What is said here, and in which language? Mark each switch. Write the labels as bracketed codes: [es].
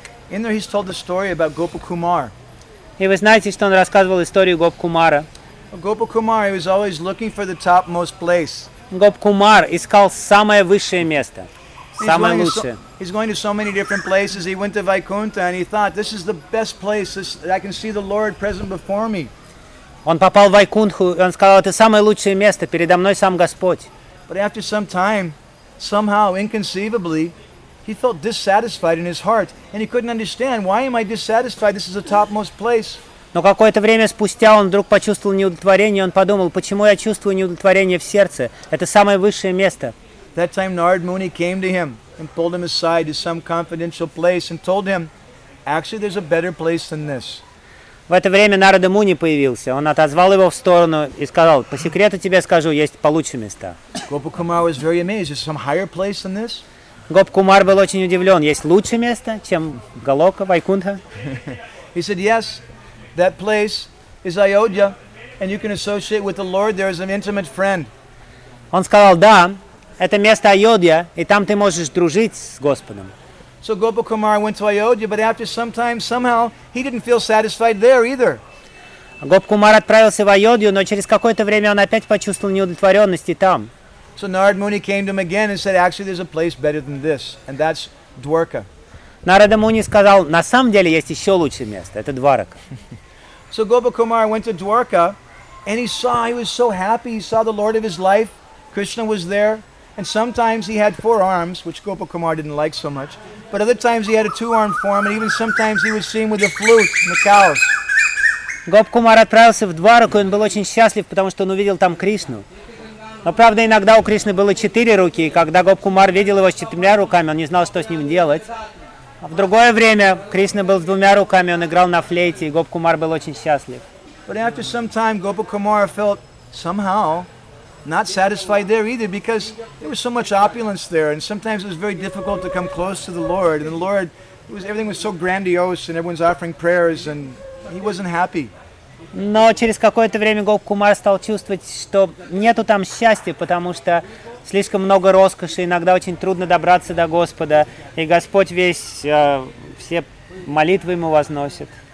[en] In there he's told the story about Gopakumar. [ru] И вы знаете, что он рассказывал историю Гопакумара. [en] Gopakumar, he was always looking for the topmost place. [ru] Gop Kumar [en] is called [ru] самое высшее место. Самое лучшее. [en] He's going to so many different places. He went to Vaikuntha and he thought, this is the best place. I can see the Lord present before me. [ru] Он попал в Вайкунтху, и он сказал, это самое лучшее место, передо мной сам Господь. [en] But after some time, somehow, inconceivably, he felt dissatisfied in his heart, and he couldn't understand, why am I dissatisfied? This is the topmost place. [ru] Но какое-то время спустя он вдруг почувствовал неудовлетворение, и он подумал, почему я чувствую неудовлетворение в сердце? Это самое высшее место. [en] That time Narad Muni came to him and pulled him aside to some confidential place and told him, actually, there's a better place than this. [ru] В это время Нарада Муни появился. Он отозвал его в сторону и сказал, по секрету тебе скажу, есть получше места. [en] Gopakumar was very amazed. Is some higher place than this? [ru] Gopakumar был очень удивлен. Есть лучшее место, чем Голока, Вайкунтха? [en] He said, yes, that place is Ayodhya, and you can associate with the Lord there as an intimate friend. [ru] Он сказал, да, это место Айодья, и там ты можешь дружить с Господом. [en] So Gopakumar went to Ayodhya, but after some time, somehow, he didn't feel satisfied there either. [ru] Gopakumar отправился в Айодью, но через какое-то время он опять почувствовал неудовлетворенность и там. [en] So Narad Muni came to him again and said, actually, there's a place better than this, and that's Dwarka. [ru] Narada Muni сказал, на самом деле есть еще лучшее место, это Дварака. [en] So Gopakumar went to Dwarka, and he was so happy, he saw the Lord of his life, Krishna was there. And sometimes he had four arms, which Gopakumar didn't like so much. But other times he had a two-armed form, and even sometimes he was seen with a flute in the cows. [ru] Gopakumar отправился в Двараку, он был очень счастлив, потому что он увидел там Кришну. Но правда, иногда у Кришны было четыре руки, и когда Gopakumar видел его с четырьмя руками, он не знал, что с ним делать. А в другое время Кришна был с двумя руками, он играл на флейте, и Gopakumar был очень счастлив. [en] But after some time, Gopakumar felt somehow not satisfied there either, because there was so much opulence there, and sometimes it was very difficult to come close to the Lord. And the Lord, everything was so grandiose, and everyone's offering prayers, and he wasn't happy. [ru] Но через какое-то время Gopakumar стал чувствовать, что нету там счастья, потому что слишком много роскоши, иногда очень трудно добраться до Господа, и Господь весь все молитвы ему возносит.